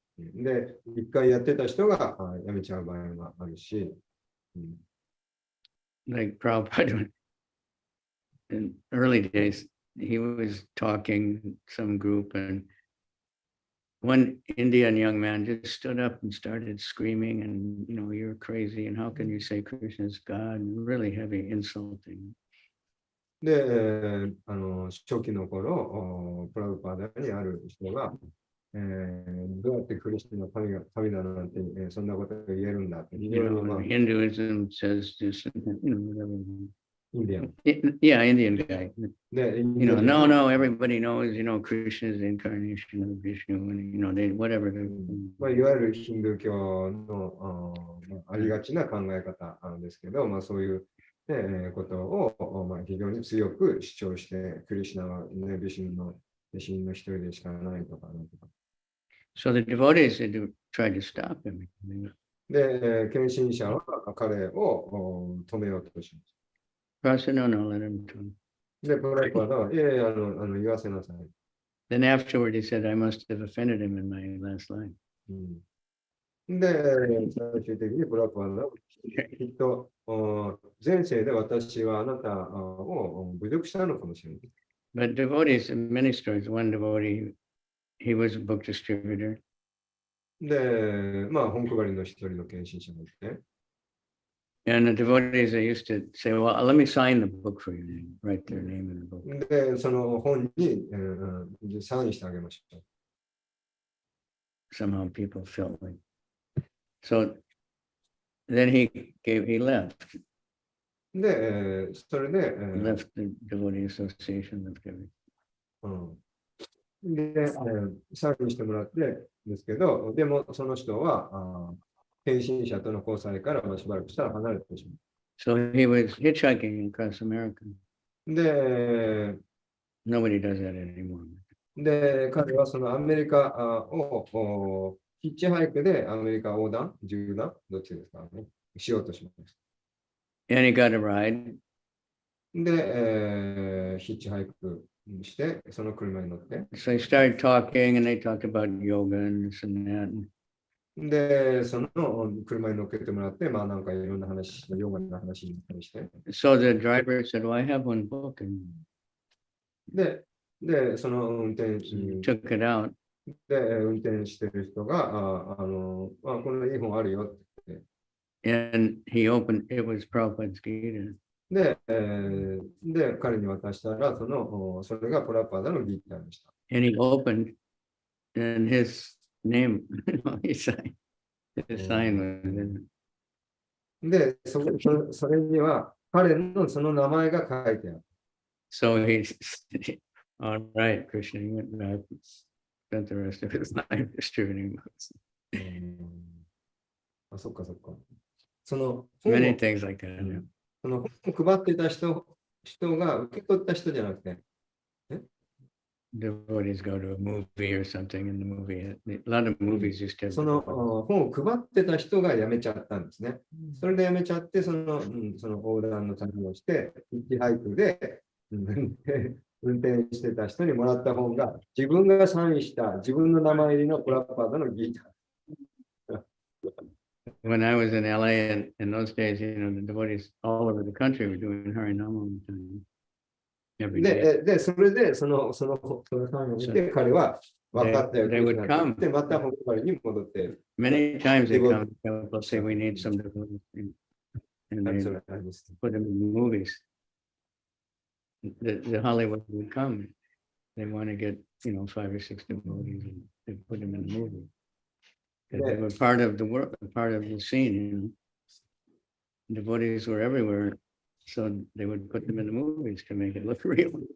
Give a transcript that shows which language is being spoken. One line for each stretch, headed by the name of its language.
Japanese: で、一回やってた人がやめちゃう場合があるし。
English: Like Prabhupada, in early days, he was talking some group and one Indian young man just stood up and started screaming and, you're crazy and how can you say Krishna is God? Really heavy insulting. で、初期の頃、プラブパーダにある人が、どうやってクリスチャンの神だなんて、そんなことが言えるんだって。 Hinduism says just, whatever. Indian. Yeah, Indian guy.
Japanese: で、
English: no, everybody knows, Krishna is the incarnation of Vishnu and, they, whatever.
Japanese: いわゆるヒンドゥー教のありがちな考え方なんですけど、そういう、ことを、非常に強く主張して、クリシュナは、ね、ビシュヌの弟子の一人でしかないとか、なんとか。
English: So the devotees had to try to stop him.
Japanese: で、献身者は彼を止めようとします。
English: Pastor, no, let him talk.
Japanese: で、プラッパダは、いやいや、言わせなさい。
English: Then afterward, he said, I must have offended him in my last line.
Japanese: で、最終的にプラッパダは、きっと、前世で私はあなたを侮辱したのかもしれない。
English: But devotees, many stories. One devotee, he was a book distributor.
Japanese: で、まあ、本配りの一人の献身者がいて、
English: And the devotees, they used to say, well, let me sign the book for you, and write their name in the book.
Japanese: で、その本に、サインしてあげました。
English: Somehow people felt like. So then he left.
Japanese: で、それで、
English: left the devotee association, left everything.
Japanese: で、サインしてもらってですけど、でもその人は、献身者との交際からしばらくしたら離れてしまう。
English: So he was hitchhiking across America.
Japanese: で、
English: Nobody does that anymore.
Japanese: で、彼はそのアメリカをヒッチハイクでアメリカ横断、縦断、どっちですかね、しようとしました。
English: And he got a ride.
Japanese: で、ヒッチハイクして、その車に乗って。
English: So he started talking and they talked about yoga and this and that.
Japanese: で、その車に乗っけてもらって、まあなんかいろんな話、ヨガの話になったりして。
English: So the driver said, well, I have one book. And
Japanese: で、その運転手
English: took it out.
Japanese: で、運転してる人が、このいい本あるよって言って。
English: And he opened, it was Prabhupada's Gita.
Japanese: で、彼に渡したら、それがプラパダのギターでした。
English: And he opened, and his name, his sign was in it.
Japanese: で、それには彼のその名前が書いてある。
English: So he said, all right, Krishna, he went back, spent the rest of his life distributing books.
Japanese: そっかそっか。その
English: Many things like that. Yeah.
Japanese: その本を配ってた人が受け取った人じゃなくて、
English: Devotees go to a movie or something in the movie. A lot of movies used to have
Japanese: その本を配ってた人が辞めちゃったんですね。それで辞めちゃって、その横断の旅をして、ヒッチハイクで運転してた人にもらった本が、自分がサインした自分の名前入りのプラッパーダのギター。
English: When I was in LA in those days, the devotees all over the country were doing Harinama every day.
Japanese: で、それでそのサインを見て、彼は分かったよって言って、また本配りに戻って。
English: Many times they come, people say we need some devotees, and they put them in the movies. The Hollywood would come. They want to get 5 or 6 devotees, and they put them in the movie. They were part of the work, part of the scene. Devotees were everywhere, so they would put them in the movies to make it look real.